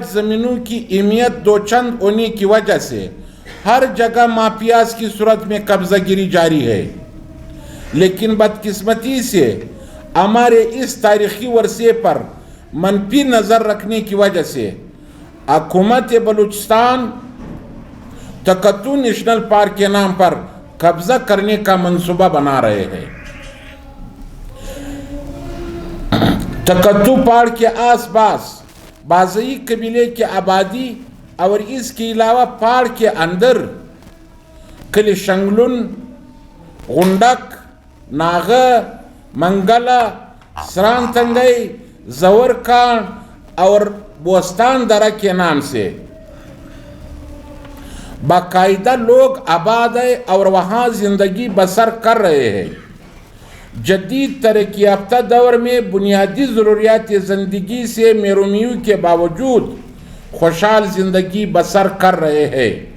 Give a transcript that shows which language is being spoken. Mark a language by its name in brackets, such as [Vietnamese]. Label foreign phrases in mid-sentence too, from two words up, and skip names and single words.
[Urdu] زمینوں کی اہمیت دو چند ہونے کی وجہ سے ہر جگہ مافیاز کی صورت میں قبضہ گیری جاری ہے، لیکن بدقسمتی سے ہمارے اس تاریخی ورثے پر منفی نظر رکھنے کی وجہ سے حکومت بلوچستان تکتو نیشنل پارک کے نام پر قبضہ کرنے کا منصوبہ بنا رہے ہیں۔ تکتو پارک کے آس پاس بازئی قبیلے کی آبادی اور اس کے علاوہ پارک کے اندر کلی شنگلن، غنڈک، ناغہ، منگلہ، سران تنگئی، زورکان اور بوستان درہ کے نام سے باقاعدہ لوگ آباد ہیں اور وہاں زندگی بسر کر رہے ہیں۔ جدید ترقی یافتہ دور میں بنیادی ضروریات زندگی سے محرومیوں کے باوجود خوشحال زندگی بسر کر رہے ہیں۔